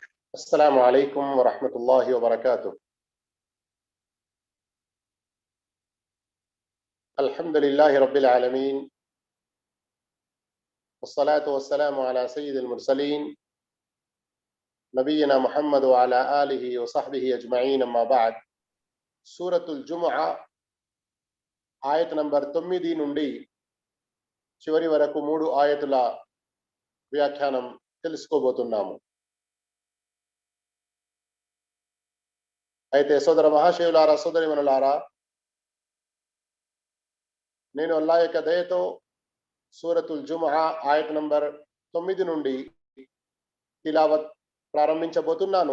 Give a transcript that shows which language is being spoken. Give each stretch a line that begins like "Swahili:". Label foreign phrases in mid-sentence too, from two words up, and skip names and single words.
Arabic: السلام عليكم ورحمة الله وبركاته. الحمد لله رب العالمين، والصلاة والسلام على سيد المرسلين نبينا محمد وعلى آله وصحبه أجمعين. أما بعد.
Telugu: سورة الجمعة ఆయత నంబర్ 9 నుండి చివరి వరకు 3 ఆయతుల వ్యాఖ్యానం తెలుసుకోబోతున్నాము. అయితే సోదర మహాశయులారా, సోదరిమణులారా, నేను అల్లాహ్ యొక్క దయతో సూరతుల్ జుముఅ ఆయత నంబర్ 9 నుండి తిలావత్ ప్రారంభించబోతున్నాను.